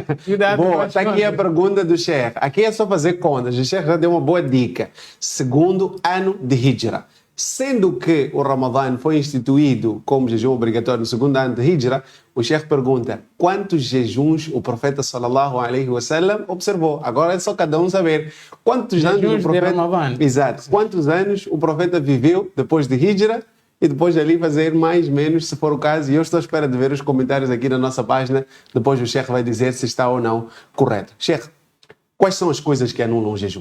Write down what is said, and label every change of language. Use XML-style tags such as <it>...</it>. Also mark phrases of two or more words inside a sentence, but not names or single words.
<pt>Boa, está aqui a pergunta do Sheikh. Aqui é só fazer contas. O Sheikh já deu uma boa dica. Segundo ano de Hijra. Sendo que o Ramadã foi instituído como jejum obrigatório no segundo ano de Hijra, o Sheikh pergunta quantos jejuns o profeta</pt> <ar>صلى الله عليه وسلم</ar> <pt>observou. Agora é só cada um saber quantos anos o profeta... Exato. Quantos anos o profeta viveu depois de Hijra e depois de ali fazer mais ou menos, se for o caso. E eu estou à espera de ver os comentários aqui na nossa página. Depois o Sheikh vai dizer se está ou não correto. Sheikh, quais são as coisas que anulam o jejum?</pt>